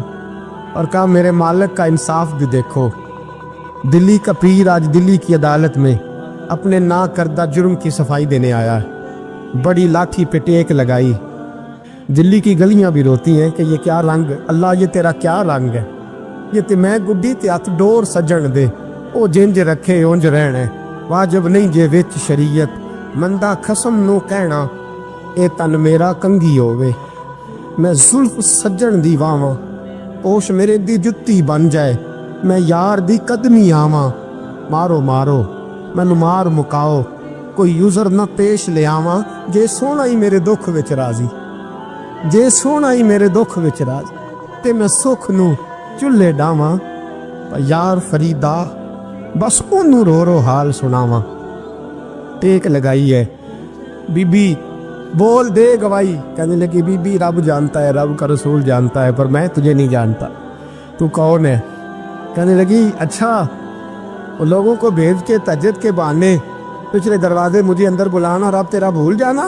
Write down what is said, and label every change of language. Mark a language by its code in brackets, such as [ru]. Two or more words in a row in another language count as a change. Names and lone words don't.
[ur] اور کہا میرے مالک کا انصاف بھی دیکھو, دلی کا پیر آج دلی کی عدالت میں اپنے نا کردہ جرم کی صفائی دینے آیا ہے. بڑی لاٹھی پہ ٹیک لگائی. دلی کی گلیاں بھی روتی ہیں کہ یہ کیا رنگ, اللہ یہ تیرا کیا رنگ ہے, [pa] یہ تے میں گڈی تے ہاتھ ڈور سجن دے, او جنج رکھے اونج رہنے, واجب نہیں جے وچ شریعت, مندہ خسم نو کہنا اے تن میرا کنگھی ہووے, میں زلف سجن دی واواں, پوش میرے دی جتی بن جائے, میں یار دی قدمی آواں, مارو مارو مینوں مار مکاؤ, کوئی عذر نہ پیش لے آواں, جے سونا ہی میرے دکھ وچ راضی, جے سونا ہی میرے دکھ وچ راضی, تے میں سکھ نو چلے ڈاواں, یار فریدا بس اونوں رو رو حال سناواں. [ur] ٹیک لگائی ہے. بی بی بول دے گواہی. کہنے لگی بی بی رب جانتا ہے, رب کا رسول جانتا ہے, پر میں تجھے نہیں جانتا, تو کون ہے؟ کہنے لگی اچھا وہ لوگوں کو بھیج کے تہجد کے بہانے پچھلے دروازے مجھے اندر بلانا, رب تیرا بھول جانا.